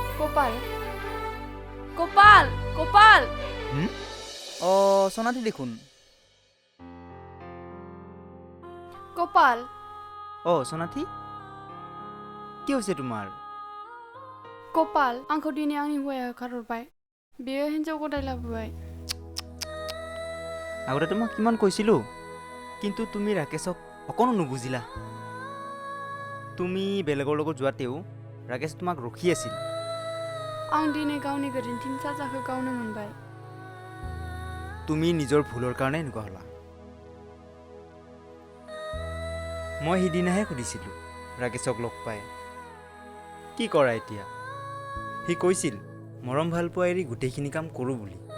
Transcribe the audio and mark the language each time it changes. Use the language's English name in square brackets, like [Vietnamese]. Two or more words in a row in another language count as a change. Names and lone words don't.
[Bangla] Gopal. Gopal! Gopal! Oh, Sonati দেখুন। Gopal. Oh, Sonati? কি হয়েছে তোমার? Gopal, [Bodo] आंखौ दिनै आंनि हौवाया होखारहरबाय। बेयो हिन्जाव गदाय लाबोबाय। [Assamese] আগতে তোমাক কিমান কৈছিলো কিন্তু তুমি ৰাকেশক অকণো নুবুজিলা। তুমি বেলেগৰ লগত যোৱাতেও ৰাকেশ তোমাক ৰখি আছিল। [Bodo] आं दिनै गावनि गोरोन्थिनि साजाखौ गावनो मोनबाय। [Assamese] তুমি নিজৰ ভুলৰ কাৰণে এনেকুৱা হ'লা। মই সিদিনাহে সুধিছিলোঁ ৰাকেশক লগ পাই কি কৰা এতিয়া। সি কৈছিল মৰম ভাল পোৱা এৰি গোটেইখিনি কাম কৰোঁ বুলি।